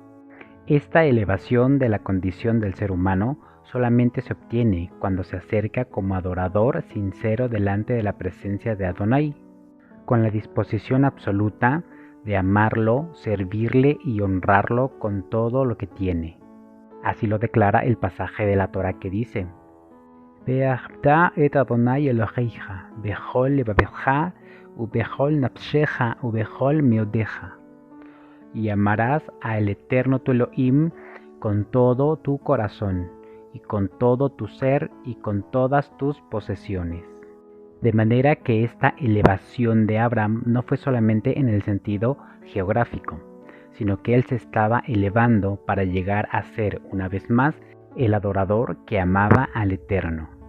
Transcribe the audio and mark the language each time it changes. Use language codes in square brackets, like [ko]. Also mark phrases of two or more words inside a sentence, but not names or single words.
[es] Esta elevación de la condición del ser humano solamente se obtiene cuando se acerca como adorador sincero delante de la presencia de Adonai, con la disposición absoluta de amarlo, servirle y honrarlo con todo lo que tiene. Así lo declara el pasaje de la Torá que dice: [he] ואהבת את אדוני אלוהיך בכל לבבך ובכל נפשך ובכל מאודך. [es] Y amarás al Eterno tu Elohim con todo tu corazón, y con todo tu ser, y con todas tus posesiones. De manera que esta elevación de Abraham no fue solamente en el sentido geográfico, sino que él se estaba elevando para llegar a ser, una vez más, el adorador que amaba al Eterno.